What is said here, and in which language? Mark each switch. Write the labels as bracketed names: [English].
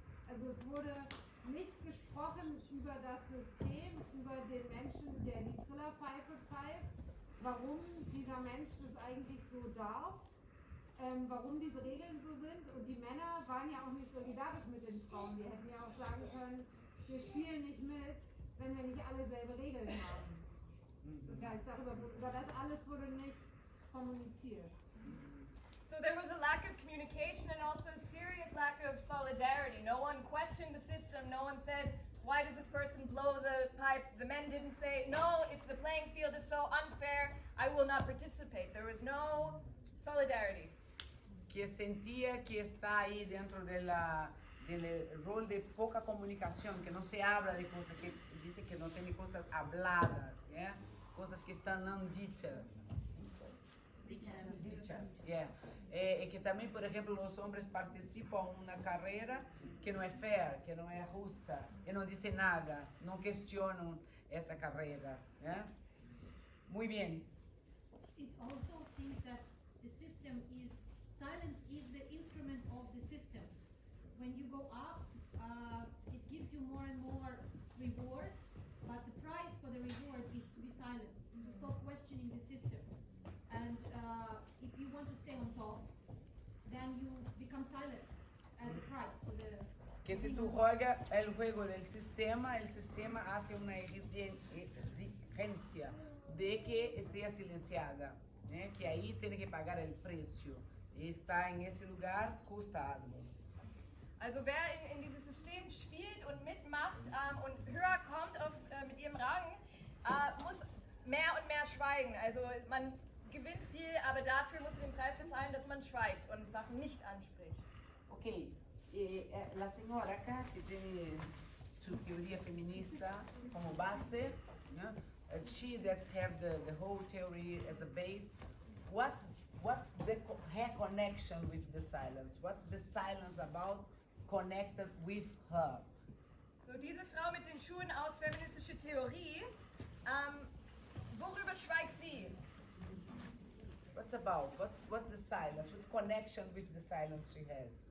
[German] Also es wurde nicht gesprochen über das System, über den Menschen, der die Trillerpfeife pfeift, warum dieser Mensch das eigentlich so darf, warum diese Regeln so sind. Und die Männer waren ja auch nicht solidarisch mit den Frauen. Die hätten ja auch sagen können, wir spielen nicht mit, wenn wir nicht alle selbe Regeln haben. Das heißt, über das alles wurde nicht kommuniziert. [English] So there was a lack of communication and also a serious lack of solidarity. No one questioned the system. No one said, why does this person blow the pipe? The men didn't say, no, if the playing field is so unfair, I will not participate. There was no solidarity. [Spanish] Que sentia que está ahí dentro del rol de poca comunicación, que no se habla de cosas, que dice que no tiene cosas habladas, ¿yeah? Cosas que están no dichas. Dichas, yeah. [Portuguese] Que também, por exemplo, os homens participam de uma carreira que não é fair, que não é justa, e não dizem nada, não questionam essa carreira. [Spanish] Yeah? Muy bien. [English] It also seems that the system silence is the instrument of the system. When you go up, it gives you more and more reward, but the price for the reward is to be silent, to stop questioning the system. And if you want to stay on top, then you become silent as a price for the... [Spanish] Que si tú juegas el juego del sistema, el sistema hace una exigencia de que esté silenciada, né? [Portuguese] Que aí tem que pagar [Spanish] el precio. E estar en ese lugar custa algo. [German] Also wer in dieses System spielt und mitmacht und höher kommt mit ihrem Rang, muss mehr und mehr schweigen. Also man gewinnt viel, aber dafür muss man den Preis bezahlen, dass man schweigt und Sachen nicht anspricht. [Spanish] Ok, la señora acá que tiene su teoría feminista como base, ¿no? [English] She that have the whole theory as a base. What's her connection with the silence? What's the silence about connected with her? [German] So diese Frau mit den Schuhen aus feministischer Theorie, worüber schweigt sie? [English] What's about? What's the silence? What connection with the silence she has?